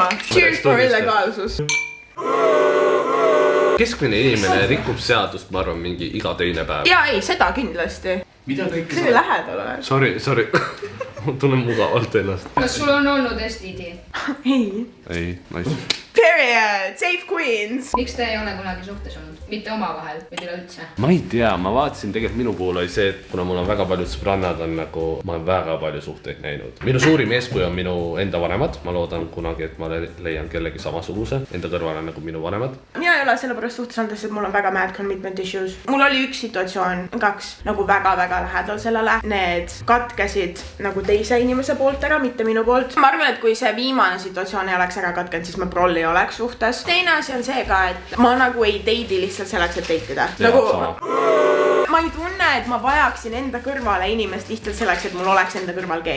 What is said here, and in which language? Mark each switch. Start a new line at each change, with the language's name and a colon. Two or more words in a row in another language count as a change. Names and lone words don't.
English: Cheers for illegaalsus.
Estonian: Keskmine inimene rikub seadust, ma arvan, mingi iga teine päev. Jaa, ei, seda kindlasti. Mida kõike see oli lähedal ole? Sorry. Ma tunnen mugavalt ennast. Kas sul on olnud STD? Ei, nice.
English: Period, safe queens.
Estonian: Miks te ei ole kunagi suhtes olnud? Mitte omavahel, või üleüldse? Ma ei tea, ma vaatasin tegelikult minu puhul oli see, et kuna mul on väga paljud sõbrannad on nagu, ma olen väga palju suhteid näinud. Minu suurim eeskuju on minu enda vanemad. Ma loodan kunagi, et ma leian kellegi samasuguse. Enda kõrval on nagu minu vanemad. Mina ei ole sellepärast suhtes andes, et mul on väga
English: mad commitment issues.
Estonian: Mul oli üks situatsioon, kaks, nagu väga-väga lähedal sellele. Need katkesid nagu teise inimese poolt ära, mitte minu poolt. Ma arvan, et kui see viimane situatsioon ei oleks ära katkenud, siis ma prolli oleks suhtes. Teine asi on see ka, et ma nagu ei teidi lihtsalt selleks, et teitida. Nagu ma ei tunne, et ma vajaksin enda kõrvale inimest lihtsalt selleks, et mul oleks enda kõrval keegi.